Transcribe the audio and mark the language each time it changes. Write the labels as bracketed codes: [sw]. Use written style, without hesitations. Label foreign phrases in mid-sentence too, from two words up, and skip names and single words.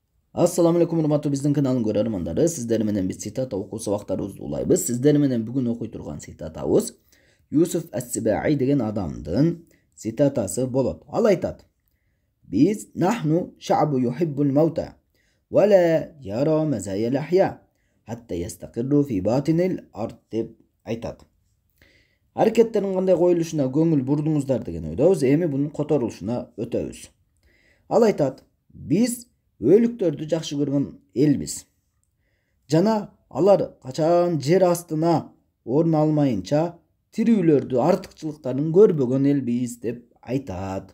[ar] السلام عليكم [ky] урматтуу биздин каналдын көрөрмандары. Сиздер менен биз цитата окуу сабактарыбызды улайбыз. Сиздер менен бүгүн окуй турган цитатабыз Юсуф ас-Сибаи деген адамдын цитатасы болот. Ал айтат: Биз [ar] نحن شعب يحب الموت ولا يرى مزايا الأحياء حتى يستقر في باطن الأرض [ky] деп айтат. Аракеттердин кандай коюлушуна көңүл бурдуңуздар деген ойдобуз. Эми бунун которулушуна өтөбүз. Ал айтат: Биз өлүктөрдү жакшы көргөн элбиз. Жана алар качан жер астына орун алмайынча тирүүлөрдү артыкчылыктарын көрбөгөн элбиз деп айтат.